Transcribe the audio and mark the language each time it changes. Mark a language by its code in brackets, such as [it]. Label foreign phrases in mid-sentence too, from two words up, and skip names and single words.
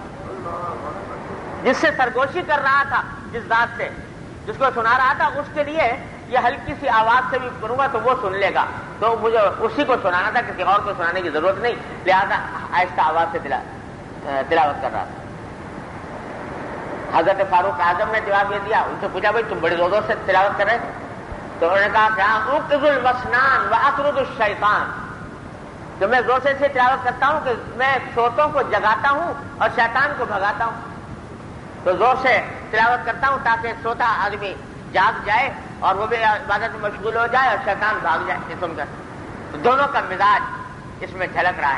[ur] جس سے سرگوشی کر رہا تھا، جس ذات سے جس کو سنا رہا تھا، اس کے لیے یہ ہلکی سی آواز سے بھی کروں گا تو وہ سن لے گا، تو مجھے اسی کو سنانا تھا، کسی اور کو سنانے کی ضرورت نہیں، لہذا آہستہ آواز سے تلاوت کر رہا تھا. حضرت فاروق اعظم نے جواب یہ دیا، ان سے پوچھا بھائی تم بڑی زور زور سے تلاوت کر رہے تھے؟ تو انہوں نے کہا کہ [ar] اقض المسنان واطرد الشیطان، [ur] کہ میں زور سے تلاوت کرتا ہوں کہ میں سوتوں کو جگاتا ہوں اور شیطان کو بھگاتا ہوں. تو زور سے تلاوت کرتا ہوں تاکہ سوتا آدمی جاگ جائے اور وہ بھی عبادت میں مشغول ہو جائے اور شیطان بھاگ جائے. یہ سن کر تو دونوں کا مزاج اس میں جھلک رہا ہے.